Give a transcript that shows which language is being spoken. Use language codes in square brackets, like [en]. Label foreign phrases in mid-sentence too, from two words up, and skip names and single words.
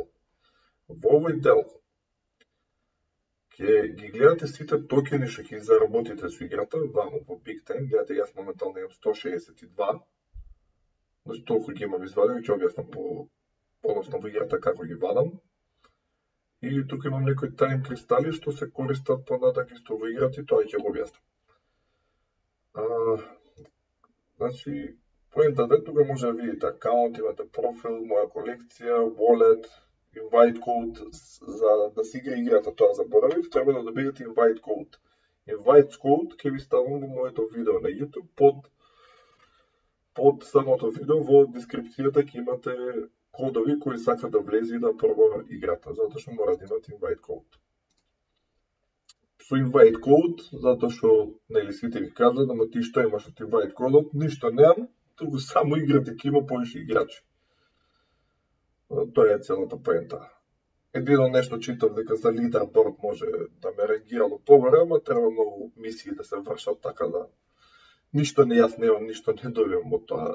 [mk] Во овој дел ќе ги гледате сите токени што ќе заработите со играта, вамо во Big Time, гледате, јас моментално имам 162, значи толку ги имам извадени, ќе објаснам подоцна во играта како ги вадам. И тука имам некои [en] time crystals [mk] што се користат понатака исто во играта и тоа ќе го објаснам. Значи, поентата е, тука може да видите акаунт, имате профил, моја колекција, [en] wallet, invite code, [mk] за да се игра играта, тоа заборавив, треба да добиете [en] invite code. Invite code [mk] ќе ви ставам во моето видео на YouTube, под самото видео во дескрипцијата ќе имате кодови кои сакат да влезе и да проба играта, затоа што мора да имате [en] invite code. Со invite code, [mk] затоа што, нели, сите ви кажат, ама ти што имаш од invite кодот, ништо немам, туку само играта ќе има повише играчи. Тоа е целата поента. Едино нешто читав дека за лидерборд може да ме рангирало погоре, ама треба многу мисии да се вршат, така да ништо не јас немам, ништо не добивам од тоа.